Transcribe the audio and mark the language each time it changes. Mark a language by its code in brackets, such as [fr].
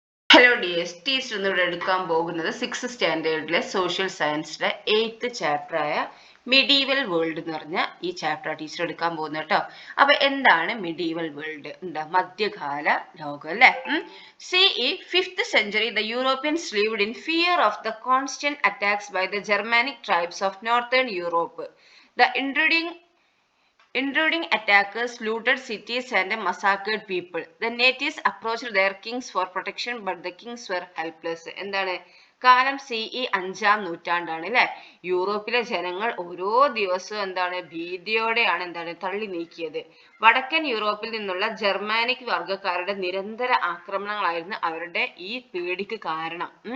[en] Hello dears, [ml] teacher ഇന്നിവിടെ എടുക്കാൻ പോകുന്നത് 6th സ്റ്റാൻഡേർഡിലെ social സയൻസിലെ 8th ചാപ്റ്ററായ medieval world എന്ന് പറഞ്ഞ ഈ ചാപ്റ്റർ ടീച്ചർ എടുക്കാൻ പോകുന്നത് കേട്ടോ. അപ്പൊ എന്താണ് മിഡീവൽ വേൾഡ്? എന്താ മധ്യകാല ലോകം അല്ലെ? [en] CE 5th century the Europeans lived in fear of the constant attacks by the Germanic tribes of northern Europe. The Intruding attackers looted cities and massacred people. The natives approached their kings for protection, but the kings were helpless. [ml] എന്താണ് കാലം CE 5ാം നൂറ്റാണ്ടാണ് അല്ലെ? യൂറോപ്പിലെ ജനങ്ങൾ ഓരോ ദിവസവും എന്താണ് ഭീതിയോടെയാണ് എന്താണ് തള്ളി നീക്കിയത്. വടക്കൻ യൂറോപ്പിൽ നിന്നുള്ള ജർമാനിക് വർഗ്ഗക്കാരുടെ നിരന്തര ആക്രമണങ്ങളായിരുന്നു അവരുടെ ഈ പേടിക്ക് കാരണം.